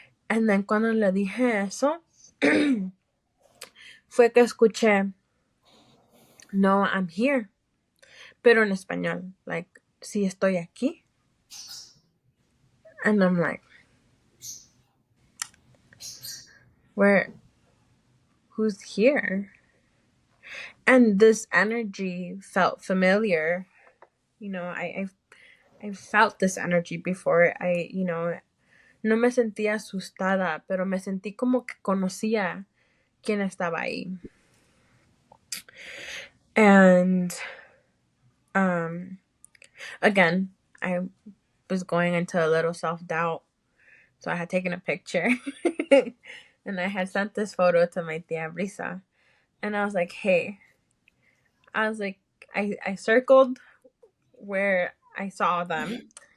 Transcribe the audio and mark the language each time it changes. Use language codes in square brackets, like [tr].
[en] And then [es] cuando le dije eso, fue que escuché, no, [en] I'm here. [es] Pero en español, like, sí estoy aquí. [en] And I'm like, where, who's here? And this energy felt familiar. You know, I've felt this energy before. [es] No me sentía asustada, pero me sentí como que conocía quién estaba ahí. [en] And again, I was going into a little self-doubt. So I had taken a picture and I had sent this photo to my tia Brisa. And I was like, hey, I circled where I saw them.